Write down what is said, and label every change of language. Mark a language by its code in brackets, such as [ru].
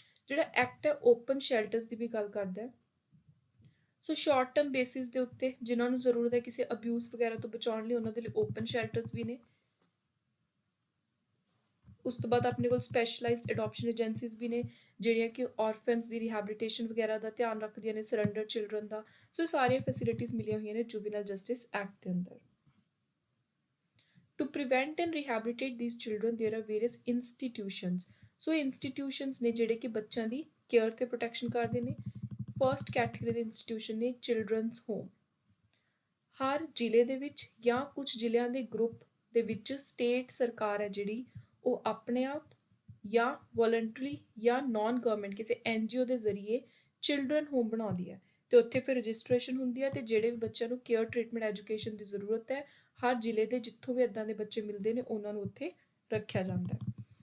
[pa] ਜਿਹੜਾ ਐਕਟ ਹੈ ਓਪਨ ਸ਼ੈਲਟਰਸ ਦੀ ਵੀ ਗੱਲ ਕਰਦਾ ਹੈ। ਸੋ ਸ਼ਾਰਟ ਟਰਮ ਬੇਸਿਸ ਦੇ ਉੱਤੇ ਜਿਨ੍ਹਾਂ ਨੂੰ ਜ਼ਰੂਰਤ ਹੈ ਕਿਸੇ ਅਬਿਊਜ਼ ਵਗੈਰਾ ਤੋਂ ਬਚਾਉਣ ਲਈ, ਉਹਨਾਂ ਦੇ ਲਈ ਓਪਨ ਸ਼ੈਲਟਰਸ ਵੀ ਨੇ। ਉਸ ਤੋਂ ਬਾਅਦ ਆਪਣੇ ਕੋਲ ਸਪੈਸ਼ਲਾਈਜ਼ਡ ਅਡੋਪਸ਼ਨ ਏਜੰਸੀਜ਼ ਵੀ ਨੇ, ਜਿਹੜੀਆਂ ਕਿ ਔਰਫਨਸ ਦੀ ਰੀਹੈਬਿਲਿਟੇਸ਼ਨ ਵਗੈਰਾ ਦਾ ਧਿਆਨ ਰੱਖਦੀਆਂ ਨੇ, ਸਰੈਂਡਰ ਚਿਲਡਰਨ ਦਾ। ਸੋ ਇਹ ਸਾਰੀਆਂ ਫੈਸਿਲਿਟੀਜ਼ ਮਿਲੀਆਂ ਹੋਈਆਂ ਨੇ ਜੁਵੀਨਲ ਜਸਟਿਸ ਐਕਟ ਦੇ ਅੰਦਰ। [en] To prevent and rehabilitate these children, there are various institutions. [pa] So institutions ਨੇ ਜਿਹੜੇ ਕਿ ਬੱਚਿਆਂ ਦੀ ਕੇਅਰ ਤੇ ਪ੍ਰੋਟੈਕਸ਼ਨ ਕਰਦੇ ਨੇ। ਫਰਸਟ ਕੈਟੇਗਰੀ ਦੇ ਇੰਸਟੀਟਿਊਸ਼ਨ ਨੇ ਚਿਲਡਰਨਸ ਹੋਮ। ਹਰ ਜ਼ਿਲ੍ਹੇ ਦੇ ਵਿੱਚ ਜਾਂ ਕੁਝ ਜ਼ਿਲ੍ਹਿਆਂ ਦੇ ਗਰੁੱਪ ਦੇ ਵਿੱਚ ਸਟੇਟ ਸਰਕਾਰ ਹੈ ਜਿਹੜੀ, ਉਹ ਆਪਣੇ ਆਪ ਜਾਂ ਵੋਲੰਟਰੀ ਜਾਂ ਨਾਨ ਗਵਰਨਮੈਂਟ ਕਿਸੇ NGO ਦੇ ਜ਼ਰੀਏ ਚਿਲਡਰਨ ਹੋਮ ਬਣਾਉਂਦੀ ਹੈ ਤੇ ਉੱਥੇ ਫਿਰ ਰਜਿਸਟ੍ਰੇਸ਼ਨ ਹੁੰਦੀ ਹੈ ਤੇ ਜਿਹੜੇ ਵੀ ਬੱਚਿਆਂ ਨੂੰ ਕੇਅਰ, ਟ੍ਰੀਟਮੈਂਟ, ਐਜੂਕੇਸ਼ਨ ਦੀ ਜ਼ਰੂਰਤ ਹੈ, ਹਰ ਜ਼ਿਲ੍ਹੇ ਦੇ ਜਿੱਥੋਂ ਵੀ ਇੱਦਾਂ ਦੇ ਬੱਚੇ ਮਿਲਦੇ ਨੇ ਉਹਨਾਂ ਨੂੰ ਉੱਥੇ ਰੱਖਿਆ ਜਾਂਦਾ ਹੈ।